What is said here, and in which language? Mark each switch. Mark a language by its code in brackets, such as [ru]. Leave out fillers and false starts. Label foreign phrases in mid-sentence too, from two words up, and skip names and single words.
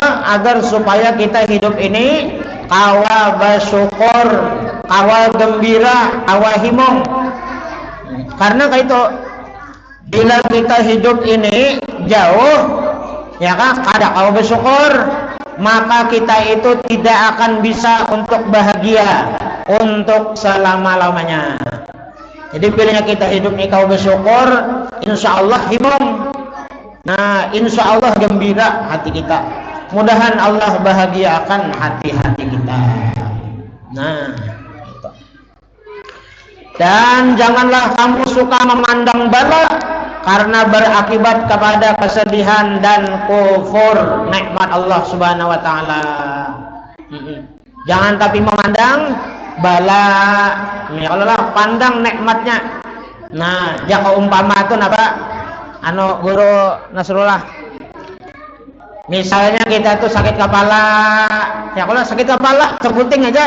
[bjn] Agar supaya kita hidup ini kawa bersyukur, kawa gembira, kawa himong. Karena itu bila kita hidup ini jauh ya kan kada kawa bersyukur, [id] maka kita itu tidak akan bisa untuk bahagia untuk selama-lamanya. [bjn] Jadi bila kita hidup ini kawa bersyukur, [ar] insya Allah [bjn] himong. [id] Nah, [ar] insya Allah [id] gembira hati kita. Mudahan Allah bahagiakan hati-hati kita. Nah, dan janganlah kamu suka memandang bala karena berakibat kepada kesedihan dan kufur nikmat Allah [ar] Subhanahu wa taala. [id] Jangan tapi memandang bala. [ar] Ya Allah, [id] pandang nikmatnya. [bjn] Nah, jaka umpama itu apa? Anu Guru Nasrullah, misalnya kita tuh sakit kepala, ya kalau sakit kepala sebuting aja.